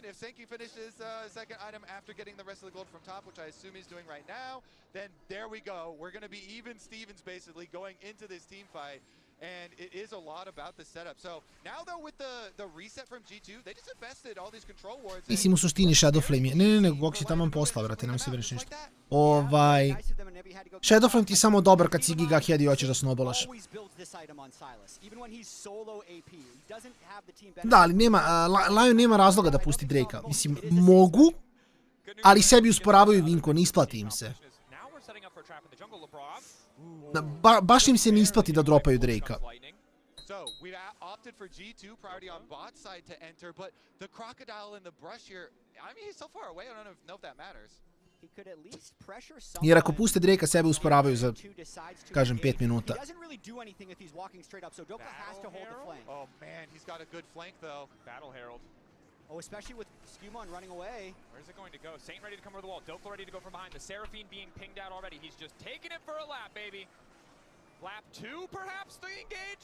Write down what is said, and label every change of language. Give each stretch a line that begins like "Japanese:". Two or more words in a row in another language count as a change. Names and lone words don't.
English: If Saint finishes second item after getting the rest of the gold from top, which I assume he's doing right now, then there we go. We're gonna be even Stevens basically going into this team fight. And it is a lot about the setup. So now though with the reset from G2, they just invested all these control wards.
Serbian: Mislim u suštini Shadow Flame je. Ne, Vox je taman poslao, brate, nemoj se brineš ništa. Shadow Flame ti je samo dobar kad si Giga Head i hoćeš da snowballaš. Da, ali nema, LYON nema razloga da pusti Drakea. Mislim, mogu, ali sebi usporavaju Vinko, ne isplati im se. Baš im se ne isplati da dropaju Drakea.
English: So we opted for G2 priority on bot side to enter, but the crocodile in the brush here, I mean, he's so far away, I don't know if that matters.
Serbian: Jer ako puste Drakea, sebe usporavaju za, kažem, 5 minuta.
English: Oh man, he's got a good flank though. Battle Herald. Oh, especially with Skewmon running away. Where's it going to go? Saint ready to come over the wall. Dokla ready to go from behind. The Seraphine being pinged out already. He's just taking it for a lap, baby. Lap 2, perhaps, the engage?